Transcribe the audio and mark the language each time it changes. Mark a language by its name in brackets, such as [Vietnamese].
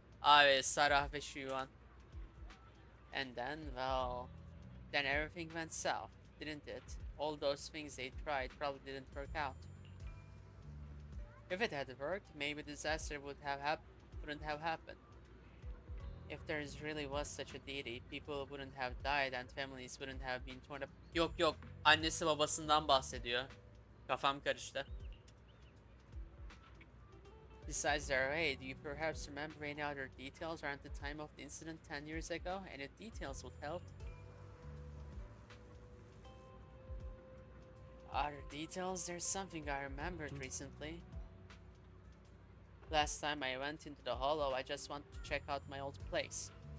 [Turkish] Evet, Sarah ve Shuan. [English] And then, well, then everything went south, didn't it? All those things they tried probably didn't work out. If it had worked, maybe disaster wouldn't have happened. If there really was such a deity, people wouldn't have died and families wouldn't have been torn up. [Turkish] Yok yok, annesi babasından bahsediyor. Kafam karıştı. [English] Besides the array, do you perhaps remember any other details around the time of the incident 10 years ago? Any details would help. Other details? There's something I remembered recently. Last time I went into the hollow, I just wanted to check out my old place.